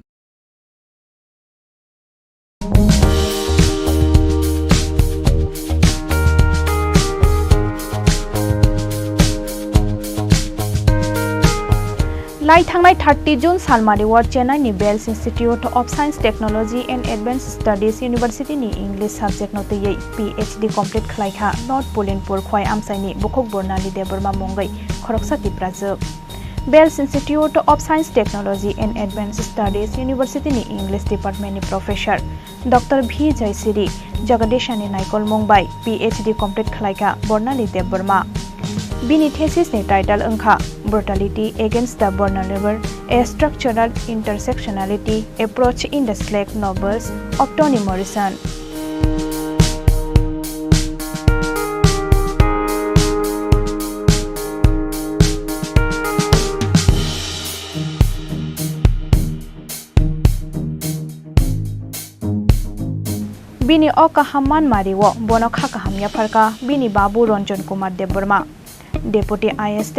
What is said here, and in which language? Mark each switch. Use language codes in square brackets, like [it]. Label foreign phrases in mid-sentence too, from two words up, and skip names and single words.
[trp] लाई थांनाय 30 जून सालमारि वार्ड चेन्नाईनि बेल्स इन्स्टिट्यूट ऑफ साइंस टेक्नोलॉजी एंड एडवांस स्टडीज यूनिवर्सिटीनि [en] English subject [trp] नोटयै [en] PhD complete [trp] खालायखा नॉर्थ पोलिनपुर खय आमसाइनि बुखक बरनाली देबरमा मंगै खरकसाति प्राजोब बेल्स इन्स्टिट्यूट ऑफ साइंस टेक्नोलॉजी एंड एडवांस स्टडीज यूनिवर्सिटीनि [en] English departmentni [trp] प्रोफेसर डॉक्टर भि जयसिरी जगदीशानी नायकल मुंबाई [en] PhD complete [trp] खालायगा बर्नाली देबबर्मा बिनि थेसिसनि टाइटल ओंखा ब्रुटालिटी एगेंस्ट द vulnerable a structural intersectionality approach in the slack novels of Toni Morrison. बिनि अकाहामान मारिवो बनो खाकाहामिया फरका बिनि बाबू रंजन कुमार देबबर्मा डेपुटी IST